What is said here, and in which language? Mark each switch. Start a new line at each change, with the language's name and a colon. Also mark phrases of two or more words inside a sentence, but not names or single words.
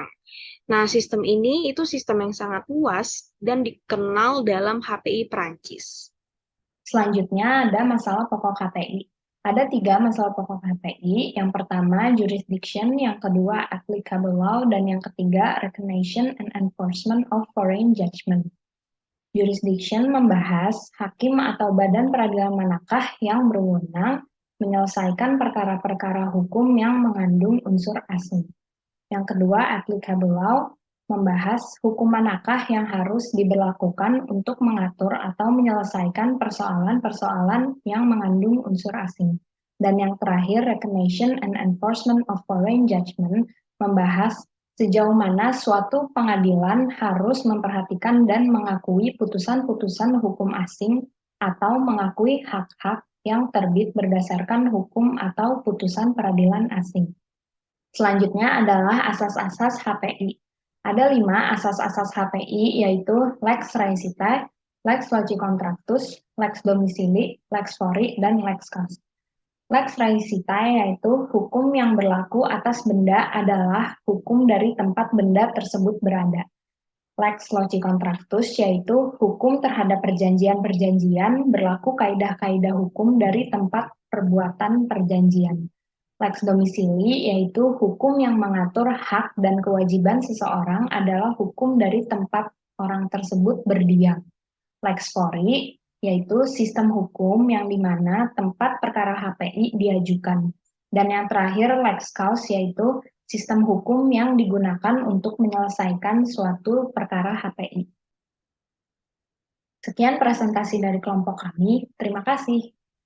Indonesian: Nah, sistem ini itu sistem yang sangat luas dan dikenal dalam HPI Prancis. Selanjutnya ada masalah pokok HPI. Ada 3 masalah pokok HPI. Yang pertama jurisdiction, yang kedua
English: applicable law,
Indonesian: dan yang ketiga
English: recognition and enforcement of foreign judgment.
Indonesian: Jurisdiction membahas hakim atau badan peradilan manakah yang berwenang menyelesaikan perkara-perkara hukum yang mengandung unsur asing. Yang kedua
English: applicable law
Indonesian: membahas hukum manakah yang harus diberlakukan untuk mengatur atau menyelesaikan persoalan-persoalan yang mengandung unsur asing. Dan yang terakhir,
English: recognition and enforcement of foreign judgment
Indonesian: membahas sejauh mana suatu pengadilan harus memperhatikan dan mengakui putusan-putusan hukum asing atau mengakui hak-hak yang terbit berdasarkan hukum atau putusan peradilan asing. Selanjutnya adalah asas-asas HPI. Ada 5 asas-asas HPI, yaitu
Latin: lex raeesitae, lex loci contractus, lex domicili, lex fori,
Indonesian: dan
Latin: lex causa. Lex raeesitae
Indonesian: yaitu hukum yang berlaku atas benda adalah hukum dari tempat benda tersebut berada.
Latin: Lex loci contractus
Indonesian: yaitu hukum terhadap perjanjian-perjanjian berlaku kaidah-kaidah hukum dari tempat perbuatan perjanjian.
Latin: Lex domicili
Indonesian: yaitu hukum yang mengatur hak dan kewajiban seseorang adalah hukum dari tempat orang tersebut berdiam.
Latin: Lex fori
Indonesian: yaitu sistem hukum yang dimana tempat perkara HPI diajukan. Dan yang terakhir
Latin: lex causa
Indonesian: yaitu sistem hukum yang digunakan untuk menyelesaikan suatu perkara HPI. Sekian presentasi dari kelompok kami. Terima kasih.